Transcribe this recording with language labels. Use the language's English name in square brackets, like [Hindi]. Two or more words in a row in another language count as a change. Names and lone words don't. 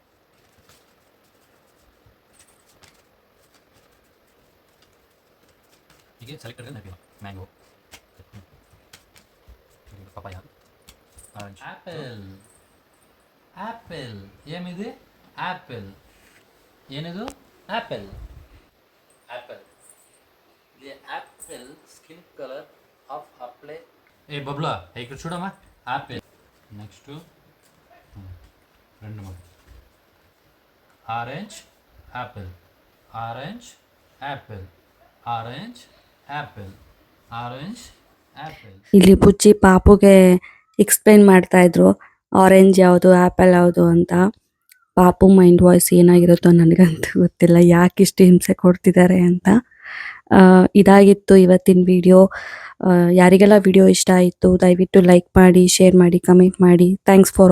[Kannada] ಹೀಗೆ ಸೆಲೆಕ್ಟೆಡ್ ನೆನಪಿನ [English] mango, papaya, orange, apple. [Kannada] ಆ್ಯಪಲ್ ಏನಿದೆ? ಆ್ಯಪಲ್ ಏನಿದು? ಆ್ಯಪಲ್. [English] apple the apple skin colour of apply. [Telugu] ಬಬ್ಲಾ ఇక్కడ చూడమ్మా. ఆపిల్. నెక్స్ట్ రెండు మూడు. [English] orange apple, orange apple, orange apple, orange apple. [Kannada] ಇಲ್ಲಿ ಬುಜ್ಜಿ ಪಾಪುಗೆ ಎಕ್ಸ್ಪ್ಲೈನ್ ಮಾಡ್ತಾ ಇದ್ರು ಆರೆಂಜ್ ಯಾವುದು ಆ್ಯಪಲ್ ಯಾವುದು ಅಂತ. ಪಾಪು [English] mind voice [Kannada] ಏನಾಗಿರುತ್ತೋ ನನಗಂತೂ ಗೊತ್ತಿಲ್ಲ, ಯಾಕೆ ಇಷ್ಟು ಹಿಂಸೆ ಕೊಡ್ತಿದ್ದಾರೆ ಅಂತ. ಇದಾಗಿತ್ತು ಇವತ್ತಿನ ವಿಡಿಯೋ. ಯಾರಿಗೆಲ್ಲ ವಿಡಿಯೋ ಇಷ್ಟ ಆಯಿತು ದಯವಿಟ್ಟು ಲೈಕ್ ಮಾಡಿ, ಶೇರ್ ಮಾಡಿ, ಕಮೆಂಟ್ ಮಾಡಿ.